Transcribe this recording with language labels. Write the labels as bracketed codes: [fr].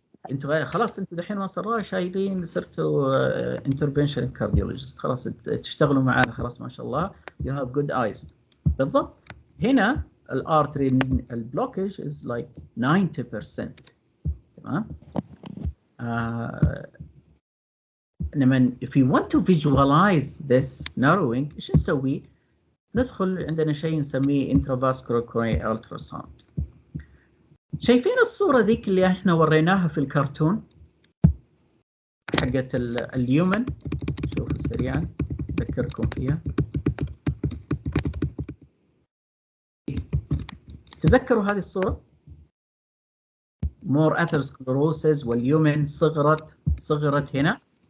[ar] انتوا خلاص انتوا دحين ما صار شايلين صرتوا intervention cardiologist خلاص تشتغلوا معانا خلاص ما شاء الله [en] you have good eyes. [ar] بالضبط. هنا الارتري البلوكج is like 90%. تمام. لما [en] if you want to visualize this narrowing [ar] ايش نسوي؟ ندخل عندنا شيء نسميه intravascular coronary ultrasound. شايفين الصورة ذيك اللي احنا وريناها في الكرتون حق حقت اليومن، شوفوا سريعا أذكركم فيها. تذكروا هذه الصورة، more atherosclerosis واليومن صغرت هنا.